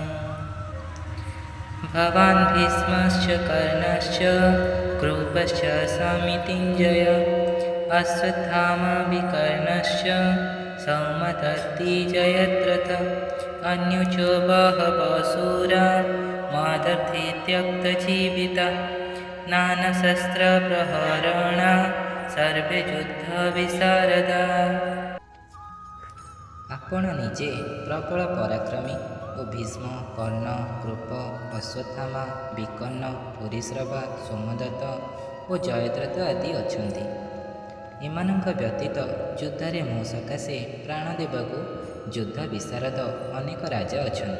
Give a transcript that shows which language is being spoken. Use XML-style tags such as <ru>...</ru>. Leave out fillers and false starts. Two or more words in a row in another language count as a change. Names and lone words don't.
<sa>भवान् भीष्मश्च कर्णश्च कृपश्च समितिञ्जय अश्वत्थामा विकर्णश्च सौमदत्ति जयद्रथ अन्युच बहवसूरा मादर्थे त्यक्तजीविता नानाशस्त्रप्रहरणा सर्वे युद्धविशारदा।</sa> <or>ଆପଣ ନିଜେ ପ୍ରବଳ ପରାକ୍ରମୀ ଓ ଭୀଷ୍ମ, କର୍ଣ୍ଣ, କୃପ, ଅଶ୍ୱତ୍ଥାମା, ବିକର୍ଣ୍ଣ, ଭୂରିଶ୍ରବା, ସୋମଦତ୍ତ ଓ ଜୟଦ୍ରଥ ଆଦି ଅଛନ୍ତି। ଏମାନଙ୍କ ବ୍ୟତୀତ ଯୁଦ୍ଧରେ ମୋ ସକାଶେ ପ୍ରାଣ ଦେବାକୁ ଯୁଦ୍ଧ ବିଶାରଦ ଅନେକ ରାଜା ଅଛନ୍ତି।</or>